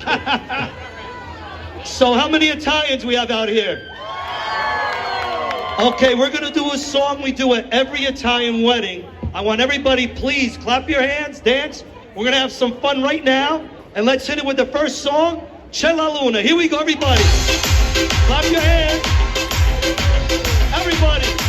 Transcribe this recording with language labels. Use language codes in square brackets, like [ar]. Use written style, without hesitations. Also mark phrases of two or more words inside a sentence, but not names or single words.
[en] So how many Italians we have out here? Okay, we're gonna do a song we do at every Italian wedding. I want everybody, please clap your hands, dance. We're gonna have some fun right now. And let's hit it with the first song, C'è la Luna. Here we go, everybody. Clap your hands. Everybody.